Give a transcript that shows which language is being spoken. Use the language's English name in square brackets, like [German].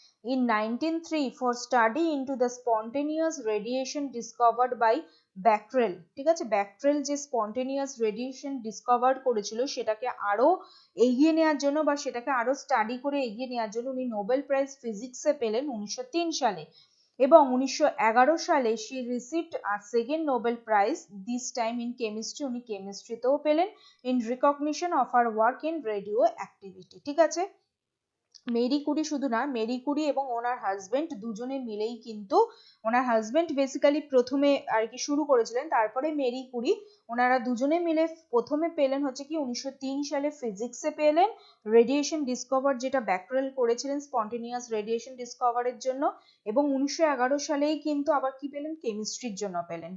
[English] in 1903 for study into the spontaneous radiation discovered by Becquerel. [Bangla] ঠিক আছে, ব্যাকরেল যে স্পন্টেনিয়াস রেডিয়েশন ডিসকভার করেছিল সেটাকে আরো এগিয়ে নেওয়ার জন্য বা সেটাকে আরো স্টাডি করে এগিয়ে নেওয়ার জন্য উনি নোবেল প্রাইজ ফিজিক্সে পেলেন 1903 সালে। এবং 1911 সালে [English] she received a second Nobel Prize, this time in chemistry, [Bangla] উনি কেমিস্ট্রিতেও পেলেন [English] in recognition of her work in radioactivity। [Bangla] ঠিক আছে, মেরি কুরি শুধু না, মেরি কুরি এবং ওনার হাজবেন্ড দুজনে মিলেই কিন্তু, ওনার হাজবেন্ড বেসিক্যালি প্রথমে আর কি শুরু করেছিলেন, তারপরে মেরি কুরি, ওনারা দুজনে মিলে প্রথমে পেলেন হচ্ছে কি 1903 সালে ফিজিক্সে পেলেন রেডিয়েশন ডিসকভার, যেটা ব্যাকরেল করেছিলেন স্পন্টেনিয়াস রেডিয়েশন ডিসকভারের জন্য, এবং 1911 সালেই কিন্তু আবার কি পেলেন, কেমিস্ট্রির জন্য পেলেন।